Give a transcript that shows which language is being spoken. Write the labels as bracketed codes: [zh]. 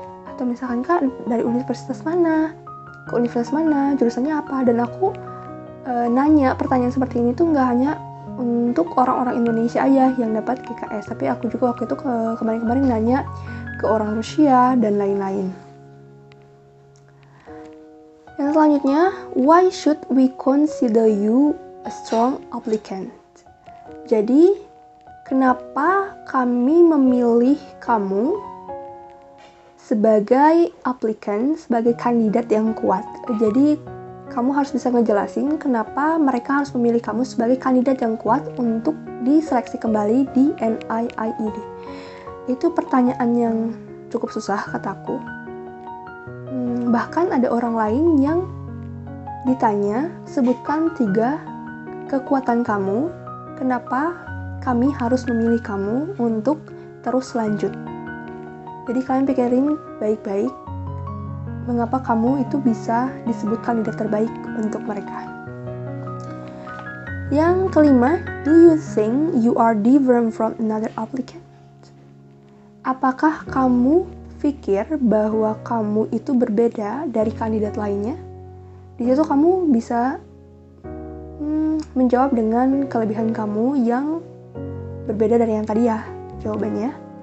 [id] Atau misalkan Kak dari universitas mana? Ke universitas mana? Jurusannya apa? Dan aku nanya pertanyaan seperti ini tuh nggak hanya untuk orang-orang Indonesia aja yang dapat GKS, tapi aku juga waktu itu kemarin-kemarin nanya ke orang Rusia dan lain-lain. Yang selanjutnya, [en] why should we consider you a strong applicant? [id] Jadi, kenapa kami memilih kamu sebagai applicant, sebagai kandidat yang kuat? Jadi, kamu harus bisa ngejelasin kenapa mereka harus memilih kamu sebagai kandidat yang kuat untuk diseleksi kembali di NIIED. Itu pertanyaan yang cukup susah kataku. Bahkan ada orang lain yang ditanya, sebutkan 3 kekuatan kamu, kenapa kami harus memilih kamu untuk terus lanjut. Jadi kalian pikirin baik-baik, mengapa kamu itu bisa disebut kandidat terbaik untuk mereka. Yang kelima, [en] do you think you are different from another applicant? [id] Apakah kamu pikir bahwa kamu itu berbeda dari kandidat lainnya? Di situ kamu bisa menjawab dengan kelebihan kamu yang berbeda dari yang tadi ya jawabannya.